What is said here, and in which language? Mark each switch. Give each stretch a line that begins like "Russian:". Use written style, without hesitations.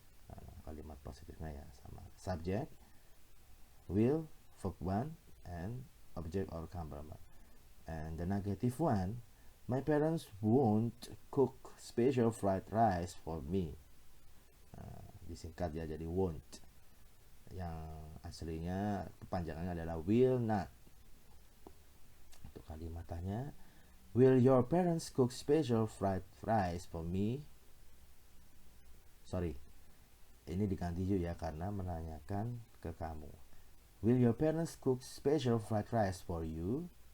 Indonesian: Nah, kalimat positifnya ya sama.
English: Subject, will, verb 1, and object or complement. And the negative one, my parents won't cook special fried rice for me.
Indonesian: Disingkat ya jadi won't. Yang aslinya kepanjangannya adalah will not. Untuk kalimat tanya,
English: will your parents cook special fried rice for me?
Indonesian: Sorry, ini diganti juga ya karena menanyakan ke kamu.
English: Will your parents cook special fried rice for you?